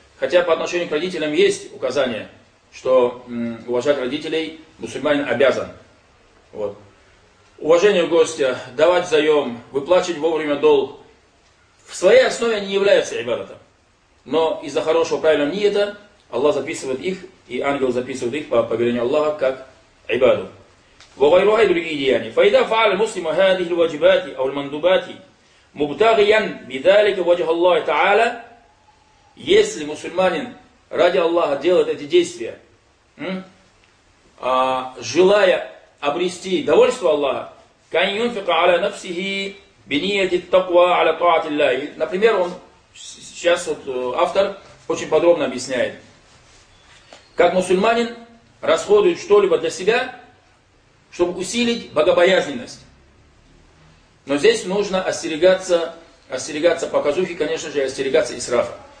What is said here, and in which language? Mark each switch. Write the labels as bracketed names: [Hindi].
[Russian] Хотя по отношению к родителям есть указание, что уважать родителей мусульманин обязан. Вот. Уважение гостя, давать заем, выплачивать вовремя долг. В своей основе они не являются ибадатом. Но из-за хорошего, правильного ниета Аллах записывает их, и ангел записывает их по повелению Аллаха, как ибаду. [Arabic] وغيرها يدريه يعني فإذا فعل المسلم هذه الواجبات أو المندوبات مبتغيا بذلك وجه الله تعالى [Russian] если мусульманин ради Аллаха делает эти действия, желая обрести довольство Аллаха, [Arabic] كان ينفق على نفسه بنية التقوى على طاعة الله. [Russian] Например, он сейчас вот автор очень подробно объясняет, как мусульманин расходует что-либо для себя, чтобы усилить богобоязненность. Но здесь нужно остерегаться показухи, конечно же, остерегаться исрафа.